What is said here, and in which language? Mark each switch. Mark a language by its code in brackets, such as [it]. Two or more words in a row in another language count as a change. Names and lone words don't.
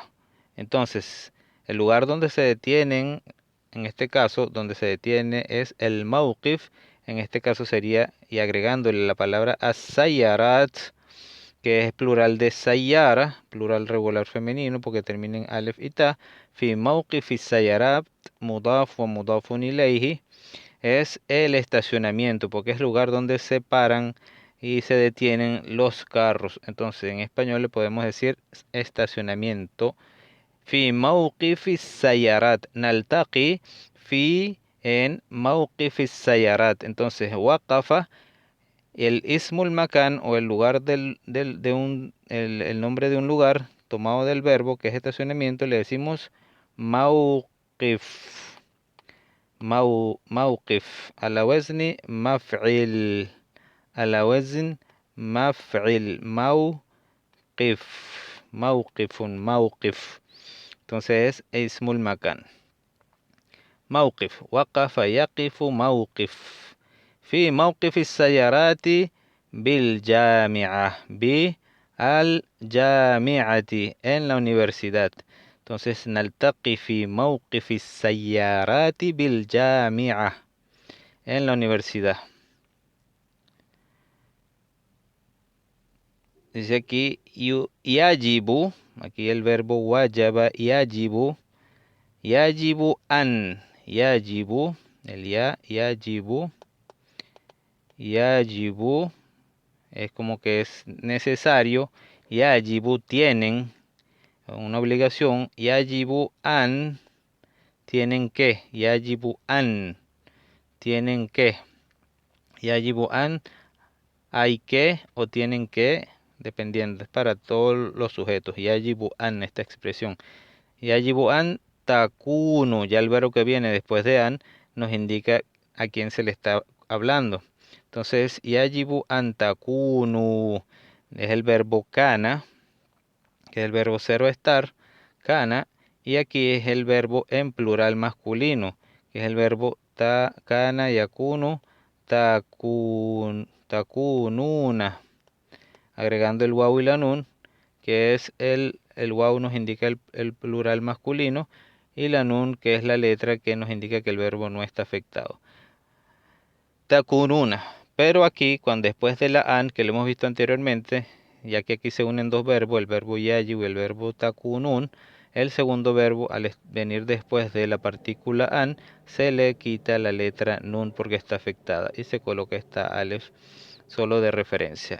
[es] Entonces, el lugar donde se detienen, en este caso, donde se detiene es el mawqif. En este caso sería, y agregándole la palabra as-sayyarat, que es plural de sayyara, plural regular femenino, porque termina en alef y ta. [ar] في موقف السيارات، مضاف ومضاف إليه, [es] es el estacionamiento, porque es lugar donde se paran y se detienen los carros. Entonces, en español le podemos decir estacionamiento. [ar] في موقف السيارات. نلتقي في en موقف السيارات. [es] Entonces, waqafa, el [ar] اسم المكان [es] o el lugar el nombre de un lugar tomado del verbo que es estacionamiento, le decimos mawqif. [ar] موقف على وزن مفعل. على وزن مفعل. موقف. موقف. [es] Entonces es [ar] اسم المكان. [es] موقف. [ar] وقف يقف موقف. في موقف السيارات بالجامعة. بالجامعة. [es] En la universidad. Entonces, [ar] نلتقي في موقف السيارات بالجامعة. [es] En la universidad. Dice aquí, yajibu. Aquí el verbo [ar] وجب، يجب. يجب أن. Yajibu. El yajibu. Yajibu. [es] Es como que es necesario. Yajibu tienen. Una obligación. [ar] يجب أن. [es] Tienen que. [ar] يجب أن. [es] Tienen que. [ar] يجب أن. [es] Hay que o tienen que. Dependiendo. Es para todos los sujetos. [ar] يجب أن. [es] Esta expresión. [ar] يجب أن تكونوا. [es] Ya el verbo que viene después de an nos indica a quién se le está hablando. Entonces, [ar] يجب أن تكونوا. [es] Es el verbo kana, que es el verbo ser o estar. Kana. Y aquí es el verbo en plural masculino, que es el verbo [ar] كان، يكون، تكونون. [es] Agregando el waw y la nun, que es el waw nos indica el plural masculino, y la nun, que es la letra que nos indica que el verbo no está afectado. Takununa. Pero aquí, cuando después de la an, que lo hemos visto anteriormente, ya que aquí se unen dos verbos, el verbo yajibu y el verbo takunun, el segundo verbo, al venir después de la partícula an, se le quita la letra nun porque está afectada y se coloca esta alef solo de referencia.